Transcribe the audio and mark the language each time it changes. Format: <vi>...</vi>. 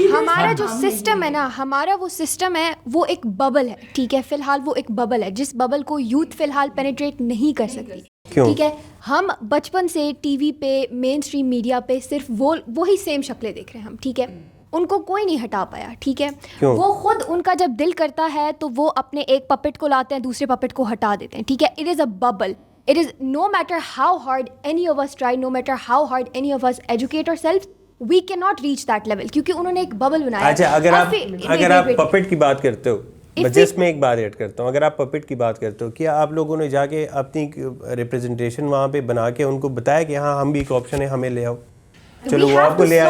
<ur>ہمارا جو سسٹم ہے نا، ہمارا وہ سسٹم ہے وہ ایک ببل ہے، ٹھیک ہے، فی الحال وہ ایک ببل ہے جس ببل کو یوتھ فی الحال پینیٹریٹ نہیں کر سکتی. ٹھیک ہے، ہم بچپن سے ٹی وی پہ مین اسٹریم میڈیا پہ صرف وہی سیم شکلیں دیکھ رہے ہیں ہم، ٹھیک ہے، ان کو کوئی نہیں ہٹا پایا. ٹھیک ہے، وہ خود ان کا جب دل کرتا ہے تو وہ اپنے ایک پپٹ کو لاتے ہیں، دوسرے پپٹ کو ہٹا دیتے ہیں. ٹھیک ہے،</ur> <en>It is a bubble. It is no matter how hard any of us try, no matter how hard any of us educate ourselves, we cannot reach that level</en> <ur>کیونکہ انہوں نے ایک ببل بنایا. اچھا اگر آپ پپٹ کی بات کرتے ہو، جس میں ایک بات ایڈ کرتا ہوں، اگر آپ پپٹ کی بات کرتے ہو، کیا آپ لوگوں نے جا کے اپنی ریپرزنٹیشن وہاں پہ بنا کے ان کو بتایا کہ ہاں ہم بھی ایک آپشن ہے، ہمیں لے آؤ، چلو وہ آپ کو لے آئے.</ur>